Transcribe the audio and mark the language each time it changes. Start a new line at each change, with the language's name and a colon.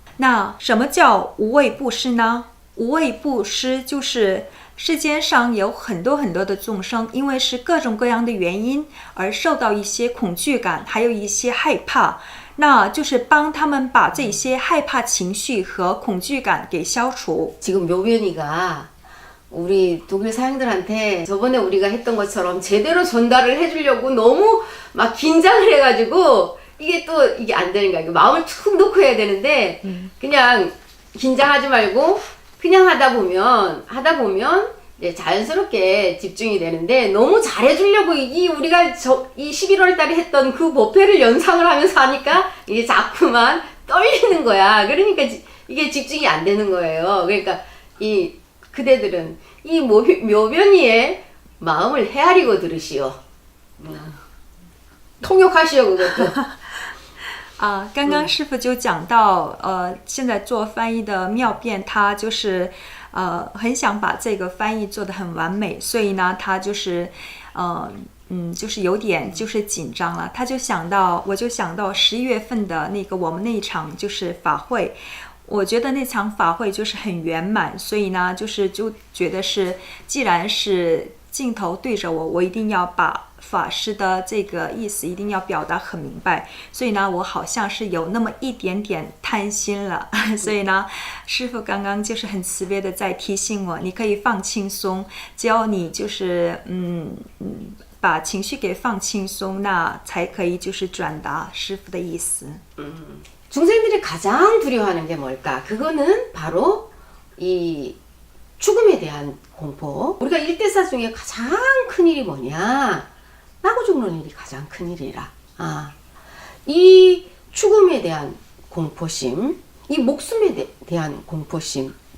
Chinese: 那什么叫无畏布施呢？无畏布施就是世间上有很多的众生，因为是各种各样的原因而受到一些恐惧感，还有一些害怕，那就是帮他们把这些害怕情绪和恐惧感给消除。
Korean: 지금 묘변이가 우리 독일 사형들한테 저번에 우리가 했던 것처럼 제대로 전달을 해주려고 너무 막 긴장을 해가지고 이게 안 되는 거야. 마음을 툭 놓고 해야 되는데 그냥 긴장하지 말고 그냥 하다 보면 이제 자연스럽게 집중이 되는데 너무 잘해주려고 우리가 이 11월 달에 했던 그 법회를 연상을 하면서 하니까 이게 자꾸만 떨리는 거야. 그러니까 이게 집중이 안 되는 거예요. 그러니까 이 그대들은 이 묘변이의 마음을 헤아리고 들으시오. 통역하시오 그것도.
Chinese: 刚刚师父就讲到，现在做翻译的妙辩，他就是很想把这个翻译做得很完美，所以呢，他就是就是有点就是紧张了。我就想到11月份的那个我们那一场就是法会。我觉得那场法会就是很圆满，所以呢，就觉得是，既然是镜头对着我，我一定要把法师的这个意思一定要表达很明白，所以呢，我好像是有那么一点点贪心了，所以呢，师父刚刚就是很慈悲的在提醒我，你可以放轻松，只要你就是把情绪给放轻松，那才可以就是转达师父的意思。
Korean: 중생들이 가장 두려워하는 게 뭘까? 그거는 바로 이 죽음에 대한 공포. 우리가 일대사 중에 가장 큰 일이 뭐냐? 나고 죽는 일이 가장 큰 일이라. 이 죽음에 대한 공포심, 이 목숨에 대한 공포심.